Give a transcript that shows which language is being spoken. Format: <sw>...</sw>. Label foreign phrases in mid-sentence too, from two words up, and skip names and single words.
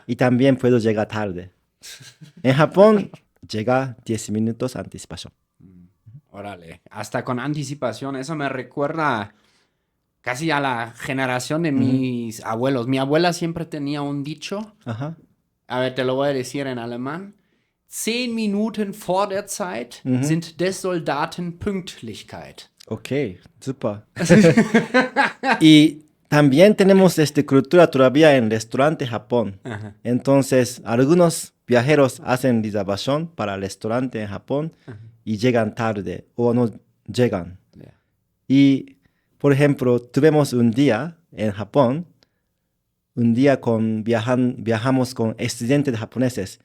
<es>Y también puedo llegar tarde. En Japón, llega 10 minutos anticipación. Órale, hasta con anticipación. Eso me recuerda casi a la generación de mis abuelos. Mi abuela siempre tenía un dicho. Ajá. A ver, te lo voy a decir en alemán.</es> <de>10 Minuten vor der Zeit sind des Soldaten Pünktlichkeit.</de> <es>Ok, super. Y también tenemos esta cultura todavía en restaurante Japón. Ajá. Entonces, algunos viajeros hacen reservación para el restaurante en Japón y llegan tarde o no llegan. Ya. Y, por ejemplo, tuvimos un día en Japón, un día viajamos con estudiantes japoneses.</es>